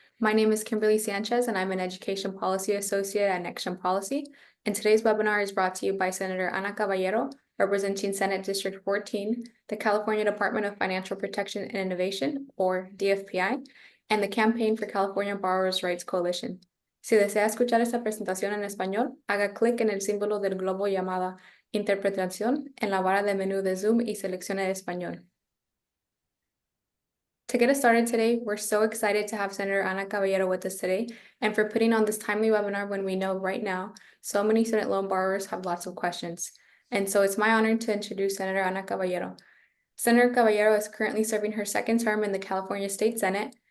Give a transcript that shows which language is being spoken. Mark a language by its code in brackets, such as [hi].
[en] My name is Kimberly Sanchez, and I'm an Education Policy Associate at NextGen Policy. And today's webinar is brought to you by Senator Ana Caballero, representing Senate District 14, the California Department of Financial Protection and Innovation, or DFPI, and the Campaign for California Borrowers' Rights Coalition. [es] Si desea escuchar esta presentación en español, haga clic en el símbolo del globo llamada Interpretación en la barra de menú de Zoom y seleccione español. [en] To get us started today, we're so excited to have Senator Ana Caballero with us today and for putting on this timely webinar when we know right now so many student loan borrowers have lots of questions. And so it's my honor to introduce Senator Ana Caballero. Senator Caballero is currently serving her second term in the California State Senate.